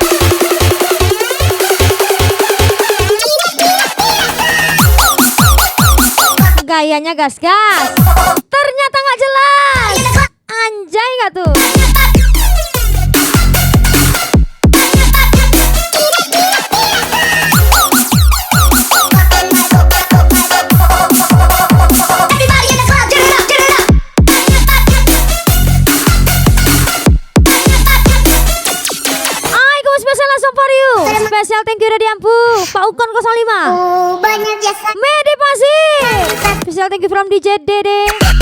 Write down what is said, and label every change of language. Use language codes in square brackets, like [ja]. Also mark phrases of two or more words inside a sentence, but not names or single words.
[id] Gayanya gas-gas, ternyata nggak jelas. Anjay nggak tuh? [en] Spesial thank you [id] Rodiampu, Pak Ukon 05. banyak ya sayang. Medi Pasir. [en] Spesial thank you from DJ Dede.